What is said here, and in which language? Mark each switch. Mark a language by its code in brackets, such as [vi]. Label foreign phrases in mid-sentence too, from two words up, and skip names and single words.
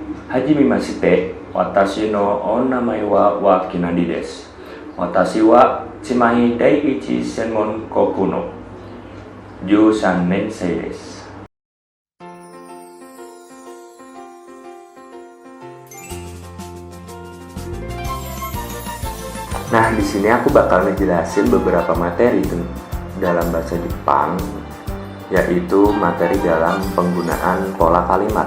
[ja] はじめまして、私の お名前は Wakinadi です. 私は Chimahi Daiichi Senmon Koku no 13 年生です. [id] Nah, di sini aku bakal ngejelasin beberapa materi dalam bahasa Jepang, yaitu materi dalam penggunaan pola kalimat.